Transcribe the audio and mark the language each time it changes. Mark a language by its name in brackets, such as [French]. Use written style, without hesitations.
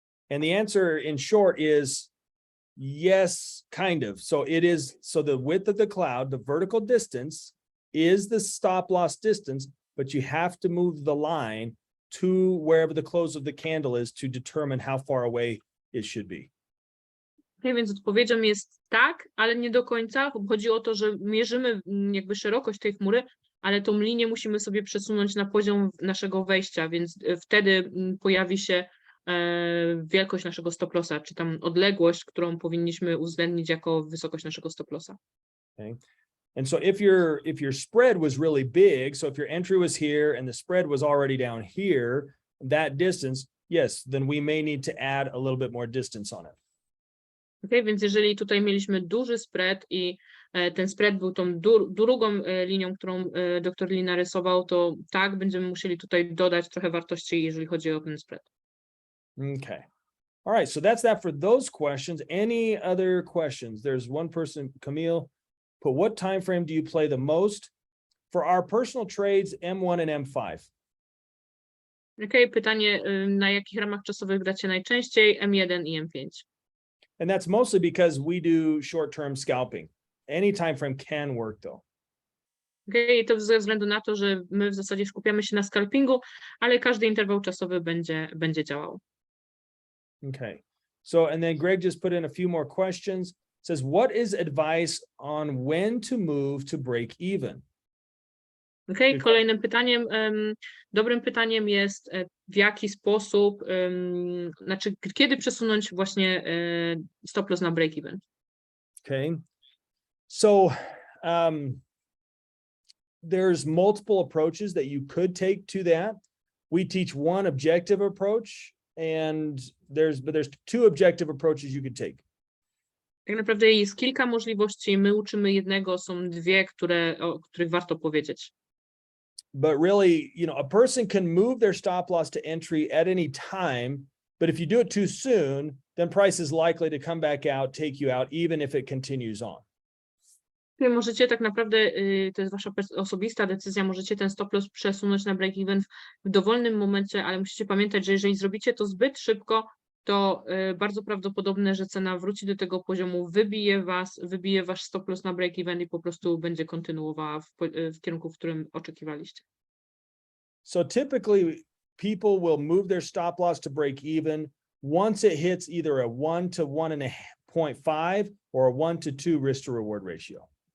[English] And the answer in short is yes, kind of. So the width of the cloud, the vertical distance is the stop loss distance, but you have to move the line to wherever the close of the candle is to determine how far away it should be. [Polish] Okay, więc odpowiedzią jest tak, ale nie do końca. Chodzi o to, że mierzymy jakby szerokość tej chmury, ale tą linię musimy sobie przesunąć na poziom naszego wejścia, więc wtedy pojawi się wielkość naszego stop lossa, czy tam odległość, którą powinniśmy uwzględnić jako wysokość naszego stop lossa. [English] Okay. And so if your spread was really big, so if your entry was here and the spread was already down here, that distance, yes, then we may need to add a little bit more distance on it. [Polish] Okay, więc jeżeli tutaj mieliśmy duży spread i ten spread był tą drugą linią, którą dr Lee narysował, to tak, będziemy musieli tutaj dodać trochę wartości, jeżeli chodzi o ten spread. [English] Okay. All right, so that's that for those questions. Any other questions? There's one person, Camille, put what time frame do you play the most? for our personal trades, M1 and M5. [Polish] Okej, pytanie, na jakich ramach czasowych gracie najczęściej? M1 i M5. [English] And that's mostly because we do short-term scalping. Any time frame can work though. [Polish] Okej, to ze względu na to, że my w zasadzie skupiamy się na scalpingu, ale każdy interwał czasowy będzie działał. [English] Okay. So, and then Greg just put in a few more questions. It says, what is advice on when to move to break even? [Polish] Okej, kolejnym pytaniem, dobrym pytaniem jest, w jaki sposób, znaczy kiedy przesunąć właśnie stop loss na break even. [English] Okay. So, there's multiple approaches that you could take to that. We teach one objective approach, and there's two objective approaches you could take. [Polish] Tak naprawdę jest kilka możliwości, my uczymy jednego, są dwie, o których warto powiedzieć. [English] But really, a person can move their stop loss to entry at any time, but if you do it too soon, then price is likely to come back out, take you out, even if it continues on. [Polish] Możecie tak naprawdę, to jest wasza osobista decyzja, możecie ten stop loss przesunąć na break even w dowolnym momencie, ale musicie pamiętać, że jeżeli zrobicie to zbyt szybko, to bardzo prawdopodobne, że cena wróci do tego poziomu, wybije wasz stop loss na break even i po prostu będzie kontynuowała w kierunku, w którym oczekiwaliście. [English] So typically people will move their stop loss to break even once it hits either a 1 to 1.5 or a 1 to 2 risk to reward ratio.